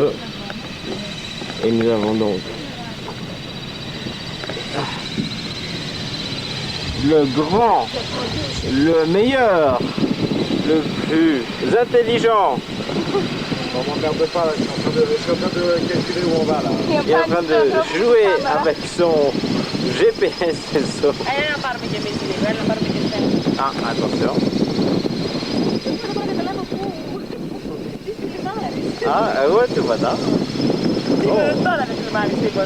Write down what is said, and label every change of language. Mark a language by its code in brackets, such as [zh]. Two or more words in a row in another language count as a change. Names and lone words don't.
[fr] Et nous avons donc le grand, le meilleur, le plus intelligent. On m'emmerde pas, là, je suis en train de calculer où on va là. Il est en train de jouer avec son GPS et son... [el] Έλα να πάρουμε και εμείς λίγο, έλα να πάρουμε και εσένα. [fr] Ah, attention. Ah, ouais, tu vois ça. [el] Τώρα δεν θυμάμαι τίποτα.